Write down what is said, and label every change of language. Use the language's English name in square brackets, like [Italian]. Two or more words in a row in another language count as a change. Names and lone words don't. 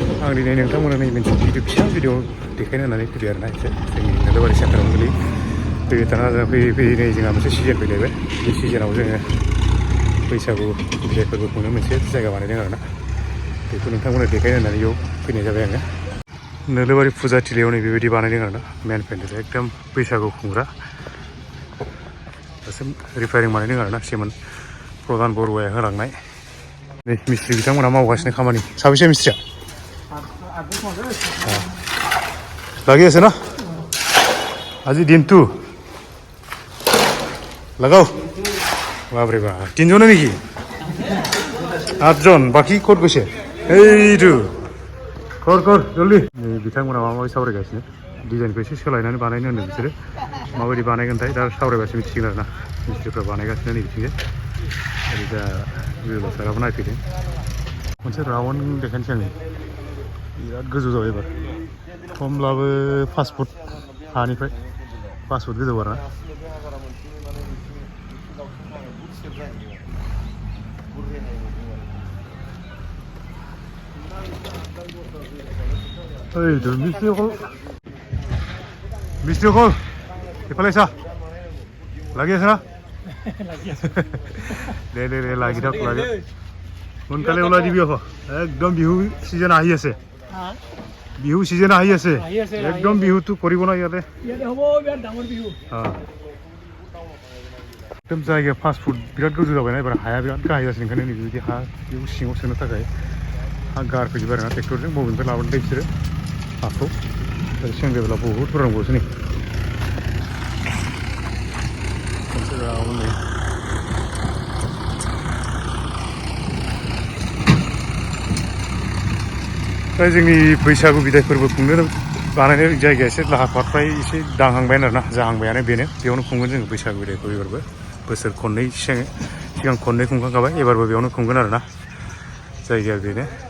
[Bodo] आं दिनै नोंथांमोननो नै मोनसे भिडिअ देखायनो होननानै फैबाय आरोना एसे जोंनि नोलोबारि सेन्टारावनो गोलैयो फैबाय थाना जों फैयै नै जोंहा मोनसे सिजन फैलायबाय बे सिजनाव जोङो बैसागु बिदाय फोरबो खुंनो मोनसे जायगा बानायदों आरोना बेखौ नोंथांमोननो देखायनो होननानै बेयाव फैनाय जाबाय आङो नोलोबारि फुजाथिलियाव नै बेबायदि बानायदों आरोना मेन पेन्डेल एकदम बैसागु खुंग्रा दासो रिपेयारिं बानायदों आरोना सेमोन प्रधान बरुवाया होलांनाय नै मिस्ट्रि बिथांमोनहा मावगासिनो खामानि साबेसे मिस्ट्रिया [Assamese] লাগি আছে না আজি দিনটো লাগাও বাপরে বাপ তিনজনে নাকি 8 জন বাকি ক'ত গৈছে এইটো কর জলদি बिथांमोना [Bodo] माबा माबि सावरायगासिनो डिजाइनखौ एसे सोलायनानै बानायनो होनदों बिसोरो माबायदि बानायगोनथाय दा सावरायबासो मिथिसिगोन आरोना मिस्ट्रिफ्रा बानायगासिनो नै बिथिंजाय ओरै दा बिरबल साराबो नायफैदों मोनसे राउन्ड देखायनोसै आङो बिराद गोजौ जाबाय एबार खमब्लाबो 5 फुट हानिफ्राय 5 फुट गोजौ आरोना ओइ द मिस्ट्रि कल एफाले सा [Assamese] লাগি আছে না দে লাগি থাক লাগে সোনকালে ওলাই দিবি আকৌ একদম বিহু সিজন আহি আছে বিহু সিজন আহি আছে একদম বিহুটো কৰিব না ইয়াতে হ'ব বিৰাট ডাঙৰ বিহু [Bodo] एकदम जायगाया 5 फुट बिराद गोजौ जाबायना एबार हाया बिराद गाहाय जासिगोन ओंखायनो नैबेबायदि हा बेयाव सिङाव सोनो थाखाय हा गारफैजोबबाय आरोना ट्रेक्टरजों बबेनिफ्राय लाबोदों बिसोरो हाखौ सेंग्राफोरा बहुद फोरोंबावोसो नै जोंनि बैसागु बिदाय फोरबो खुंनो बानायनाय जायगाया एसे लाहार फाहार एसे दांहांबायानो आरोना जाहांबायानो बेनो बेयावनो खुंगोन जोङो बैसागु बिदायखौ एबारबो बोसोर खननै सिगां खननै खुंखांखाबाय एबारबो बेयावनो खुंगोन आरोना जायगाया बेनो